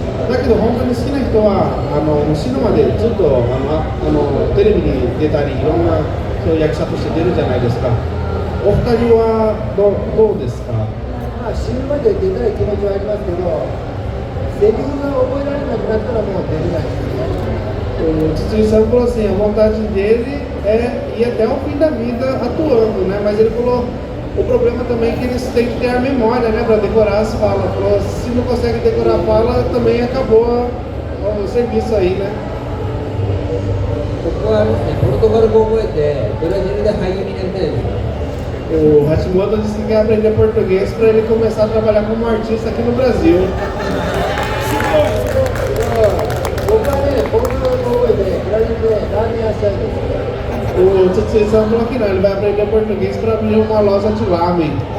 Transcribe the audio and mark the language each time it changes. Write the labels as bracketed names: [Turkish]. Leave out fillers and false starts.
[Japanese] だけど本当に好きな人は死ぬまでずっとテレビに出たりいろんなそういう役者として出るじゃないですか。お二人はどうですか？まあ死ぬまで出たい気持ちはありますけど、セリフが覚えられなくなったらもう出れないですね。 [Portuguese] O Tsutsui-san falou assim, a vontade dele é ir até o fim da vida atuando, né? Mas ele falou, o problema também é que eles têm que ter a memória, né? Para decorar as falas. Falou, se não consegue decorar a fala, também acabou o serviço aí, né? [Japanese] 僕はですね、ポルトガル語を覚えて、ブラジルで俳優になりたいです。 [Portuguese] O Hashimoto disse que quer aprender português para ele começar a trabalhar como artista aqui no Brasil. [Japanese] 僕はね、ポルトガル語を覚えて、ブラジルでラーメン屋したいです。 [Portuguese] O Tsutsui-san falou que não, ele vai aprender português para abrir uma loja de lamen.